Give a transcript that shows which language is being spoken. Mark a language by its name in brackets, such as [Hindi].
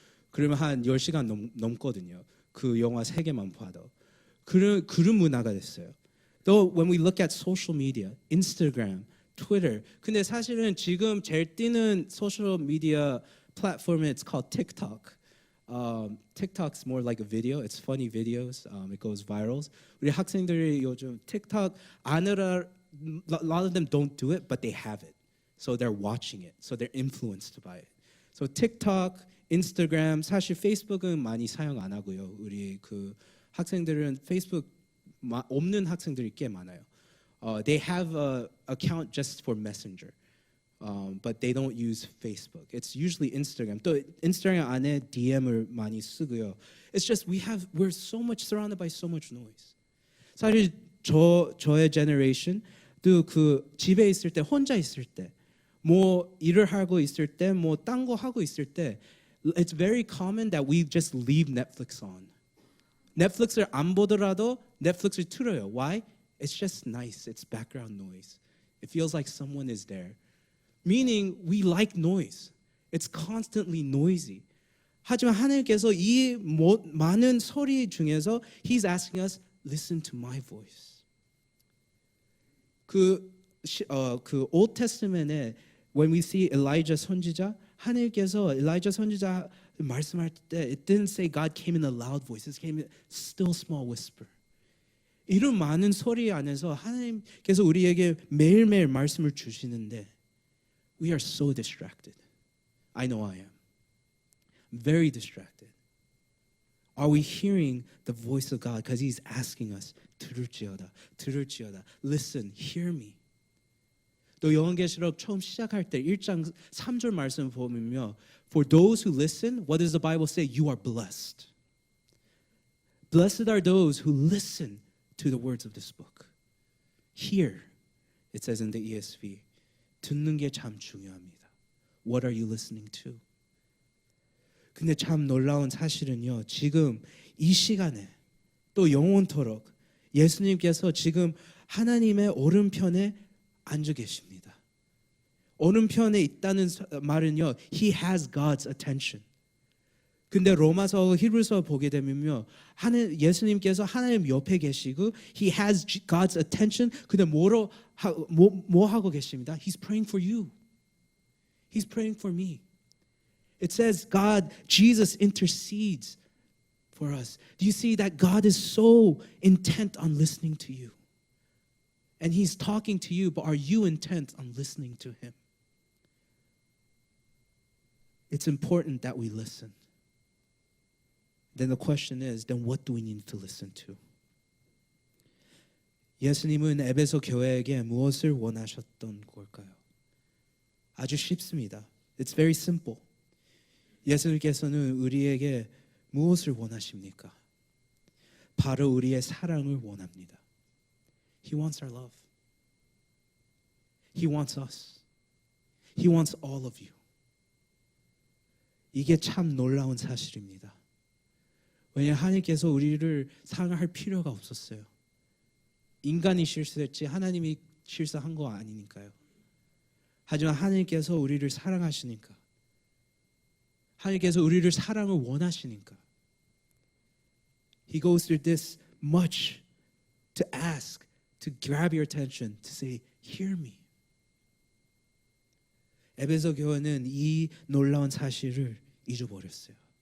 [Korean] 그러면 한 10시간 넘거든요. 그 영화 세 개만 봐도. 그런 문화가 됐어요. [English] Though when we look at social media, Instagram, Twitter, 근데 사실은 지금 제일 뛰는 소셜 미디어 platform, it's called TikTok. TikTok's more like a video. It's funny videos. It goes viral. 우리 학생들이 요즘 TikTok a lot of them don't do it, but they have it. So they're watching it. So they're influenced by it. [Korean] So TikTok, Instagram, 사실 페이스북은 많이 사용 안 하고요. 우리 그 학생들은 페이스북 없는 학생들이 꽤 많아요. [English] They have a account just for Messenger. But they don't use Facebook. It's usually Instagram. [Korean] 또 인스타그램 안에 DM을 많이 쓰고요. [English] It's just we're so much surrounded by so much noise. [Korean] 사실 저의 generation도 그 집에 있을 때 혼자 있을 때 뭐 일을 하고 있을 때 뭐 딴 거 하고 있을 때 it's very common that we just leave Netflix on. 넷플릭스를 안 보더라도 넷플릭스를 틀어요. [English] Why? It's just nice. It's background noise. It feels like someone is there. Meaning we like noise. It's constantly noisy. 하지만 하나님께서 이 많은 소리 중에서 He's asking us, listen to my voice. 그 Old Testament에 when we see Elijah 선지자, 하나님께서 Elijah 선지자 말씀할 때 it didn't say God came in a loud voice. It came in a still small whisper. [Korean] 이런 많은 소리 안에서 하나님께서 우리에게 매일매일 말씀을 주시는데 we are so distracted. [English] I know I am. Very distracted. Are we hearing the voice of God? Because He's asking us, 들을지어다, 들을지어다. Listen, hear me. [Korean] 또 요한계시록 처음 시작할 때 1장 3절 말씀 보면요. [English] For those who listen, what does the Bible say? You are blessed. Blessed are those who listen to the words of this book. Hear, it says in the ESV. 듣는 게 참 중요합니다. What are you listening to? [Korean] 근데 참 놀라운 사실은요. 지금 이 시간에 또 영원토록 예수님께서 지금 하나님의 오른편에 앉아 계십니다. 오른편에 있다는 말은요. [English] He has God's attention. [Korean] 근데 로마서 히브리서 보게 되면요. 예수님께서 하나님 옆에 계시고 He has God's attention. [English] 근데 뭐 하고 계십니다. He's praying for you. He's praying for me. It says Jesus intercedes for us. Do you see that God is so intent on listening to you? And He's talking to you, but are you intent on listening to Him? It's important that we listen. Then the question is, then what do we need to listen to? [Korean] 예수님은 에베소 교회에게 무엇을 원하셨던 걸까요? [English] 아주 쉽습니다. It's very simple. [Korean] 예수님께서는 우리에게 무엇을 원하십니까? 바로 우리의 사랑을 원합니다. [English] He wants our love. He wants us. He wants all of you. [Korean] 이게 참 놀라운 사실입니다. 왜냐하면 하나님께서 우리를 사랑할 필요가 없었어요. 인간이 실수했지 하나님이 실수한 거 아니니까요. [English] 하지만 하나님께서 우리를 사랑하시니까 하나님께서 우리를 사랑을 원하시니까 He goes through this much to ask, to grab your attention, to say, hear me. [Korean] 에베소 교회는 이 놀라운 사실을 잊어버렸어요.